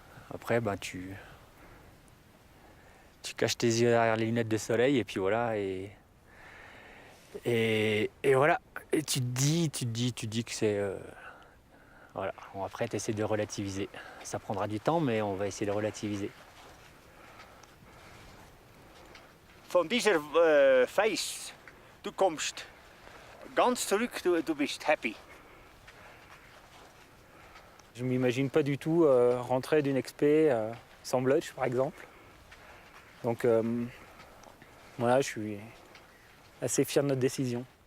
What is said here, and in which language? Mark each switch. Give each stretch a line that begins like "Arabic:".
French: Après, tu caches tes yeux derrière les lunettes de soleil et puis voilà. Et voilà. Et tu te dis que c'est... voilà. Bon, après, tu essaies de relativiser. Ça prendra du temps, mais on va essayer de relativiser.
German: Von dieser Face, du kommst ganz zurück, du bist happy.
French: Je m'imagine pas du tout rentrer d'une expé sans Blotch, par exemple. Donc voilà, je suis assez fier de notre décision.